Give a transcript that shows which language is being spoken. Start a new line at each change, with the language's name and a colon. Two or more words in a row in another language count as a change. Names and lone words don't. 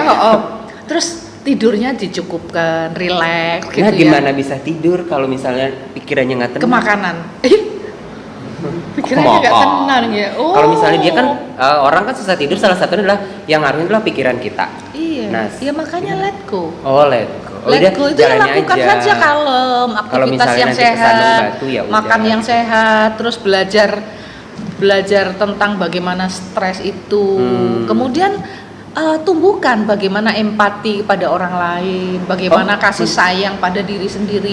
Indonesian: Terus tidurnya dicukupkan, relax gitu ya. Gimana bisa tidur kalau misalnya pikirannya nggak tenang? Kemakanan. Pikirannya nggak tenang ya. Kalau misalnya dia kan orang kan susah tidur, salah satunya adalah yang ngaruhin adalah pikiran kita. Iya. Ya makanya
English: let go. Let go. Let go
Indonesian: itu lakukan saja kalem, aktivitas yang sehat, makan yang sehat, terus belajar tentang bagaimana stres itu. Kemudian tumbuhkan bagaimana empati pada orang lain, bagaimana kasih sayang pada diri sendiri.